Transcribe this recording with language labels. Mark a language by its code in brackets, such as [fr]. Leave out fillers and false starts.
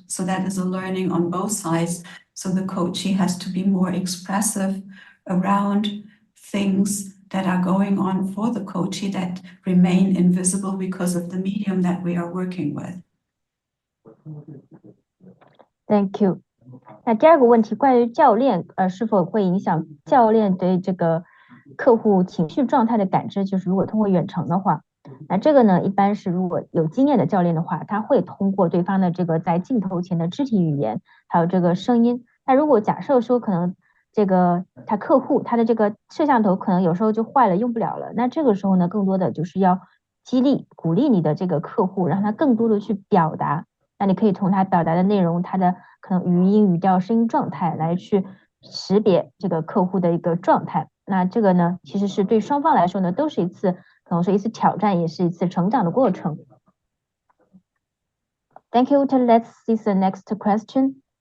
[en] So that is a learning on both sides. So the coachee has to be more expressive around things that are going on for the coachee that remain invisible because of the medium that we are working with. Thank you. [zh] 那第二个问题，关于教练是否会影响教练对这个客户情绪状态的感知，就是如果通过远程的话，那这个呢，一般是如果有经验的教练的话，他会通过对方的这个在镜头前的肢体语言，还有这个声音。那如果假设说可能这个客户他的这个摄像头可能有时候就坏了，用不了了，那这个时候呢，更多的就是要激励鼓励你的这个客户，让他更多的去表达。那你可以从他表达的内容，他的可能语音、语调、声音状态来去识别这个客户的一个状态。那这个呢，其实是对双方来说呢，都是一次可能是一次挑战，也是一次成长的过程。 [en] Thank you. Let's see the next question.